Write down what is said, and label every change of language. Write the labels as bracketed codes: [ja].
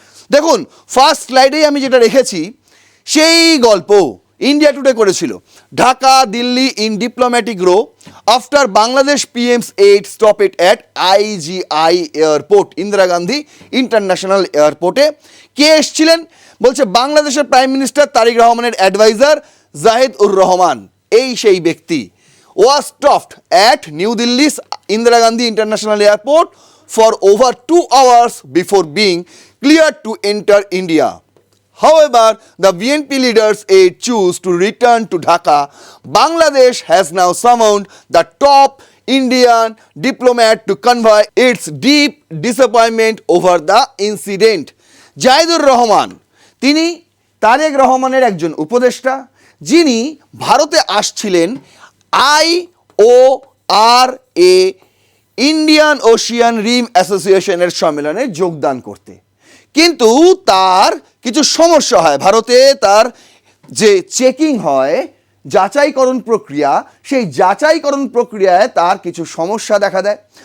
[bn] দেখুন, ফার্স্ট স্লাইডেই আমি যেটা রেখেছি সেই গল্প ইন্ডিয়া টুডে করেছিল। [en] Dhaka Delhi in diplomatic row after Bangladesh PM's aide stopped at IGI airport, Indira Gandhi international এয়ারপোর্টে। [bn] কে এসছিলেন? বলছে বাংলাদেশের প্রাইম মিনিস্টার তারেক রহমানের অ্যাডভাইজার জাহিদ উর রহমান, এই সেই ব্যক্তি, [en] was stopped at New Delhi's Indira Gandhi International Airport for over 2 hours before being cleared to enter India. However, the BNP leaders aide choose to return to Dhaka. Bangladesh has now summoned the top Indian diplomat to convey its deep disappointment over the incident. [bn] Zahidur Rahman, তিনি তারেক রহমানের একজন উপদেষ্টা, যিনি ভারতে আসছিলেন IORA Indian Ocean রিম অ্যাসোসিয়েশনের সম্মেলনে যোগদান করতে। কিন্তু তার কিছু সমস্যা হয় ভারতে, তার যে চেকিং হয়, যাচাইকরণ প্রক্রিয়া, সেই যাচাইকরণ প্রক্রিয়ায় তার কিছু সমস্যা দেখা দেয়।